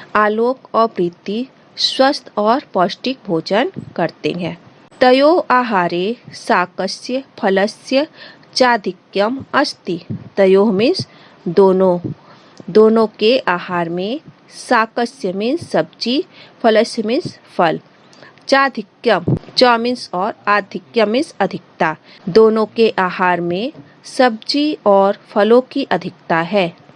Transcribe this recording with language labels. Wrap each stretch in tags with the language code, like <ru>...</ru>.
<hi>आलोक और प्रीति स्वस्थ और पौष्टिक भोजन करते हैं।</hi> <sa>तयो आहारे शाकस्य फलस्य चाधिक्यम अस्ति।</sa> <hi>तयोः मीन्स दोनों, दोनों के आहार में शाकस्य मीन्स सब्जी, फलस्य मीन्स फल, चाधिक्यम च मीन्स और, आधिक्यम मीन्स अधिकता। दोनों के आहार में सब्जी और फलों की अधिकता है।</hi>